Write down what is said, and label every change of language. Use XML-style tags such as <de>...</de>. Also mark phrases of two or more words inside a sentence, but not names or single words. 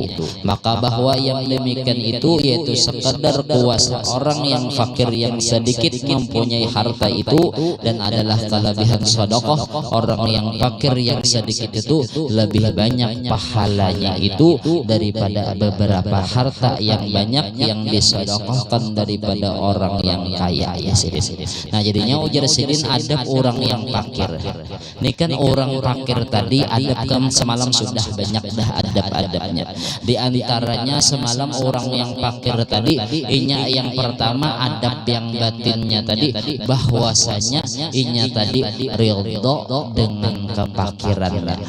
<id>Maka bahwa yang demikian itu yaitu sekedar kuasa orang yang fakir yang sedikit mempunyai harta itu, dan adalah kelebihan sedekah orang yang fakir yang sedikit itu lebih banyak pahalanya itu daripada beberapa harta yang banyak yang disedekahkan daripada orang yang kaya.</id> <bjn>Nah jadinya ujar sidin adab orang yang fakir.</bjn> <id>Ini kan orang fakir tadi adab kan semalam sudah banyak dah adab-adabnya.</id> <bjn>Di antaranya semalam orang yang fakir tadi inya yang pertama adab yang batinnya tadi bahwasanya inya tadi ridho dengan kefakirannya.</bjn>